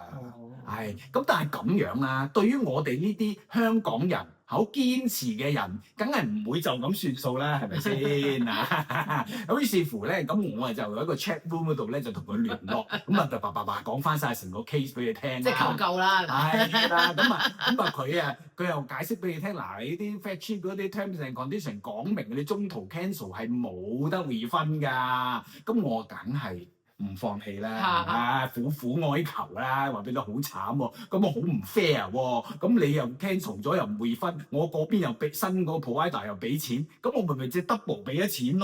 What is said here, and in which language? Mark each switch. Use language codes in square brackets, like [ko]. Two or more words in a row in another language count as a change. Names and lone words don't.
[yue] 係，咁但係咁樣啦，對於我哋呢啲香港人好堅持嘅人，梗係唔會就咁算數啦，係咪先啊？咁於是乎咧，咁我就喺個 [en] chat room [yue] 嗰度咧就同佢聯絡，咁啊講翻晒成個 case 俾你聽。即係求救啦，係啦，佢又解釋俾你聽，嗱，你啲 [en] fact sheet [yue] 嗰啲 [en] terms and condition [yue] 講明你中途 cancel 係冇得 refund㗎，咁我梗係唔放棄啦，苦苦哀求啦，話俾你好慘喎，咁我好唔 fair 喎，咁你又 cancel 咗又唔會分，我嗰邊又俾新嗰個 provider 又俾錢，咁我咪即係 double 俾咗錢咯。